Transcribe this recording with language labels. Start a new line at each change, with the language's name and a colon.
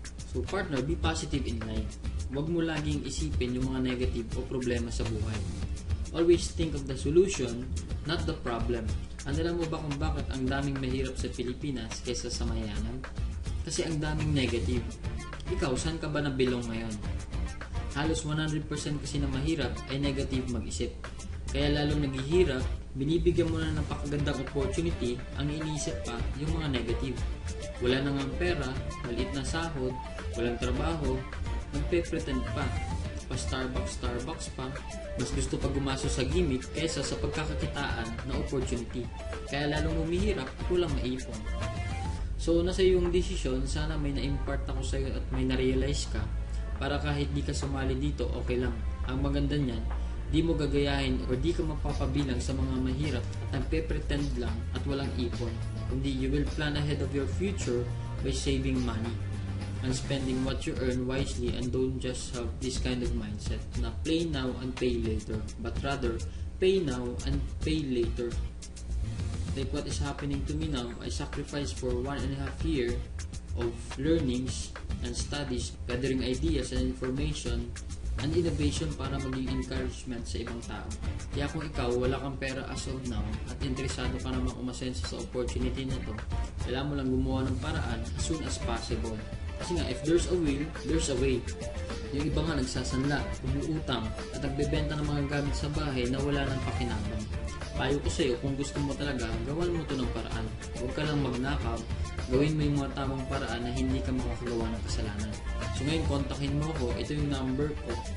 English: So partner, be positive in life.
Filipino: Huwag mo laging isipin yung mga negative o problema sa buhay.
English: Always think of the solution, not the problem.
Filipino: Alam mo ba kung bakit ang daming mahirap sa Pilipinas kaysa sa mayaman? Kasi ang daming negative. Ikaw, saan ka ba nabilong ngayon? Halos 100% kasi na mahirap ay negative mag-isip. Kaya lalong naghihirap, binibigyan mo na ng napakagandang opportunity, ang iniisip pa yung mga negative. Wala na nga pera, maliit na sahod, walang trabaho, nagpe-pretend pa. Pa-Starbucks pa, mas gusto pa gumaso sa gimmick kaysa sa pagkakakitaan na opportunity. Kaya lalong humihirap at walang maipon. So, nasa iyong desisyon, sana may na-impart ako sa iyo at may na-realize ka para kahit di ka sumali dito, okay lang. Ang maganda niyan, di mo gagayahin o di ka mapapabilang sa mga mahirap at nagpe-pretend lang at walang ipon.
English: Kundi you will plan ahead of your future by saving money and spending what you earn wisely, and don't just have this kind of mindset na play now and pay later, but rather pay now and pay later. Like what is happening to me now, I sacrificed for 1.5 years of learnings and studies, gathering ideas and information and innovation
Filipino: para maging encouragement sa ibang tao. Kaya kung ikaw wala kang pera as of now at interesado ka namang umasenso sa opportunity na to, kailangan mo lang gumawa ng paraan
English: as soon as possible.
Filipino: Kasi nga,
English: if there's a will, there's a way.
Filipino: Yung iba nga nagsasanla, umuutang, at nagbebenta ng mga gamit sa bahay na wala ng pakinabang. Payo ko sa'yo, kung gusto mo talaga, gawan mo to ng paraan. Huwag ka lang magnakaw, gawin mo yung mga tamang paraan na hindi ka makakagawa ng kasalanan. So ngayon, kontakin mo ko, ito yung number ko.